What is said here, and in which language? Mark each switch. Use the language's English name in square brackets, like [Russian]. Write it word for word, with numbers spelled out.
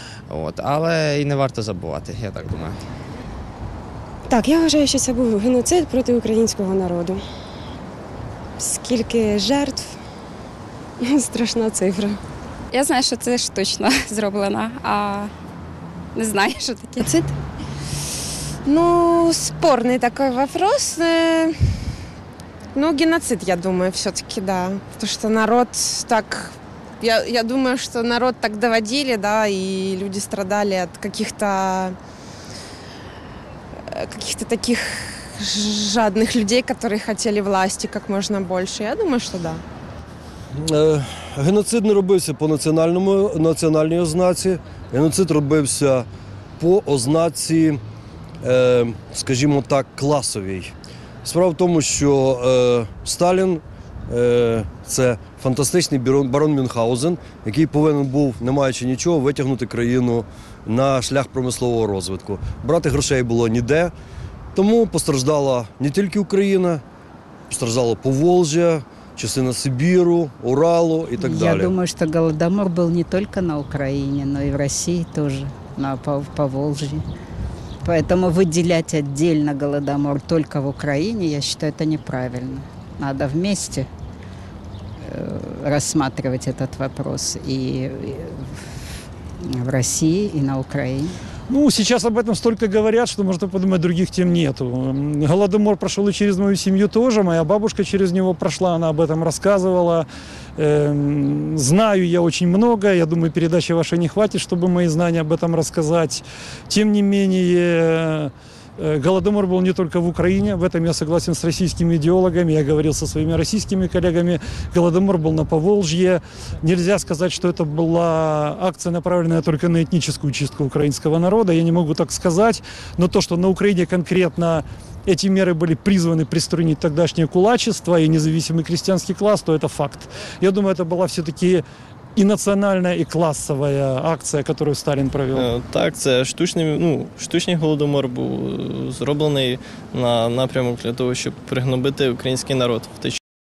[Ukrainian] От, але і не варто забувати, я так думаю. Так, я вважаю, що це був геноцид проти українського народу. Скільки жертв, страшна цифра. Я знаю, що це штучно зроблено, а не знаю, що таке. Геноцид? [Russian] Ну, спорный такой вопрос. Ну, геноцид, я думаю, все-таки, да. Потому что народ так... Я, я думаю, что народ так доводили, да, и люди страдали от каких-то... каких-то таких жадных людей, которые хотели власти как можно больше. Я думаю, что да. [Ukrainian] Геноцид не робився по національному, національній ознаці. Геноцид робився по ознаці, скажімо так, класовій. Справа в тому, що е, Сталін е, – це фантастичний барон Мюнхгаузен, який повинен був, не маючи нічого, витягнути країну на шлях промислового розвитку. Брати грошей було ніде, тому постраждала не тільки Україна, постраждало Поволжя, частина Сибіру, Уралу і так Я далі. Я думаю, що Голодомор був не тільки на Україні, але й в Росії теж, на Поволжі. [Russian] Поэтому выделять отдельно Голодомор только в Украине, я считаю, это неправильно. Надо вместе рассматривать этот вопрос и в России, и на Украине. Ну, сейчас об этом столько говорят, что можно подумать, других тем нету. Голодомор прошел и через мою семью тоже. Моя бабушка через него прошла, она об этом рассказывала. Эм, знаю я очень много. Я думаю, передачи вашей не хватит, чтобы мои знания об этом рассказать. Тем не менее, э, Голодомор был не только в Украине. В этом я согласен с российскими идеологами. Я говорил со своими российскими коллегами. Голодомор был на Поволжье. Нельзя сказать, что это была акция, направленная только на этническую чистку украинского народа. Я не могу так сказать. Но то, что на Украине конкретно эти меры были призваны приструнить тогдашнее кулачество и независимый крестьянский класс, то это факт. Я думаю, это была все-таки и национальная, и классовая акция, которую Сталин провел. [Ukrainian] Так, це штучний, ну, штучний голодомор був зроблений на напрямок для того, щоб пригнобити український народ в той